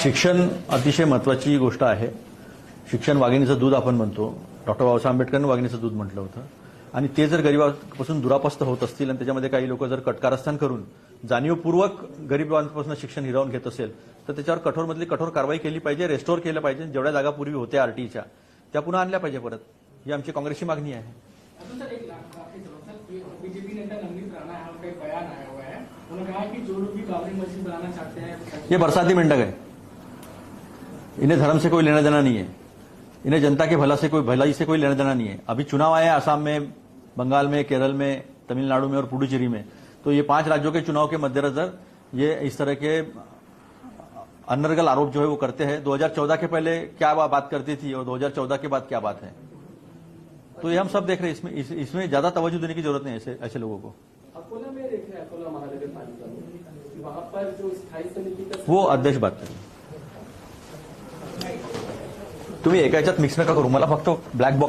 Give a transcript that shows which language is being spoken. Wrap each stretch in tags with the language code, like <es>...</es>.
<mr>शिक्षण अतिशय महत्वाची गोष्ट आहे। शिक्षण वाघिणीचं दूध आपण म्हणतो, डॉक्टर बाबासाहेब आंबेडकरांनी वाघिणीचं दूध म्हटलं होतं, आणि ते जर गरिबांपासून दुरापस्त होत असतील आणि त्याच्यामध्ये काही लोक जर कटकारस्थान करून जाणीवपूर्वक गरिबांपासून शिक्षण हिरावून घेत असेल तर त्याच्यावर कठोरमधली कठोर कारवाई केली पाहिजे, रेस्टोर केलं पाहिजे। जेवढ्या जागा पूर्वी होत्या आरटीच्या त्या पुन्हा आणल्या पाहिजे परत, ही आमची काँग्रेसची मागणी आहे।</mr> <hi>बीजेपी नेता नवनीत राणा का एक बयान आया हुआ है, उन्होंने कहा कि जो लोग भी बाबरी मस्जिद बनाना चाहते हैं ये बरसाती मेंढक है, इन्हें धर्म से कोई लेना देना नहीं है, इन्हें जनता के भलाई से कोई लेना देना नहीं है। अभी चुनाव आए असम में, बंगाल में, केरल में, तमिलनाडु में और पुडुचेरी में, तो ये 5 राज्यों के चुनाव के मद्देनजर ये इस तरह के अनर्गल आरोप जो है वो करते हैं। 2014 के पहले क्या बात करती थी और 2014 के बाद क्या बात है, तो ये हम सब देख रहे हैं। इसमें ज्यादा तवज्जो देने की जरूरत नहीं है ऐसे लोगों को। अकोला में देख रहे हैं, अकोला महानगर पालिका में वहां पर जो स्थायी समिति का वो अध्यक्ष बात करें,</hi> <mr>तुम्ही एका याच्यात मिक्स नका करू, मला फक्त ब्लॅक बॉक्स</mr>